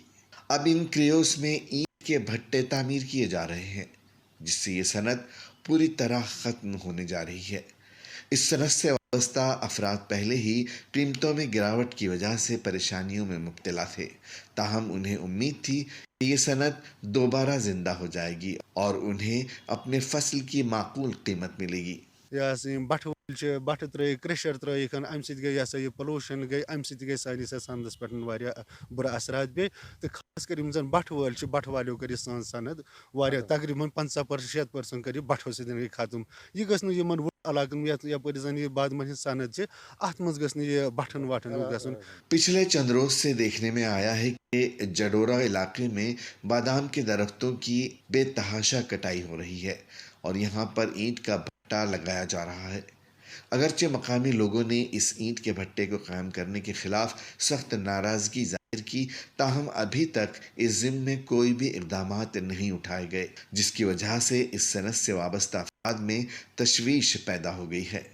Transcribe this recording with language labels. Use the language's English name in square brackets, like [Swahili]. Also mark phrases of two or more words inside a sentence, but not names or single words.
[Urdu] اب ان کریوز میں اینٹ کے بھٹے تعمیر کیے جا رہے ہیں، جس سے یہ صنعت پوری طرح ختم ہونے جا رہی ہے۔ اس صنعت سے وابستہ افراد پہلے ہی قیمتوں میں گراوٹ کی وجہ سے پریشانیوں میں مبتلا تھے، تاہم انہیں امید تھی کہ یہ صنعت دوبارہ زندہ ہو جائے گی اور انہیں اپنے فصل کی معقول قیمت ملے گی۔ [Kashmiri] بٹھٕ وٲلۍ بٹھٕ ترٲیِکھ کرٛیشر ترٲیِکھ، امہِ سۭتۍ گٔے یہِ پولوٗشن گٔے، امہِ سۭتۍ گٔے سٲنِس یتھ صنعتس پٮ۪ٹھ واریاہ بُرٕ اثرات بیٚیہِ تہٕ خاص کر یِم زن بٹھٕ وٲلۍ چھِ، بٹھٕ والیو کٔر یہِ سٲنۍ صنعت واریاہ تقریٖبن 50% کٔر یہِ بٹھو سۭتۍ گٔے ختم۔ یہِ گٔژھ نہٕ یِمن علاقن یتھ یپٲرۍ زن یہِ بادمن ہٕنٛز صنعت چھِ، اتھ منٛز گٔژھ نہٕ یہِ بٹھن وٹھن گژھُن۔ [Urdu] پچھلے چند روز سے دیکھنے میں آیا ہے کہ جڈورہ علاقے میں بادام کے درختوں کی بے تحاشا کٹائی ہو رہی ہے اور یہاں پر اینٹ کا بھٹا لگایا جا رہا ہے۔ اگرچہ مقامی لوگوں نے اس اینٹ کے بھٹے کو قائم کرنے کے خلاف سخت ناراضگی ظاہر کی، تاہم ابھی تک اس ضمن میں کوئی بھی اقدامات نہیں اٹھائے گئے، جس کی وجہ سے اس صنعت سے وابستہ افراد میں تشویش پیدا ہو گئی ہے۔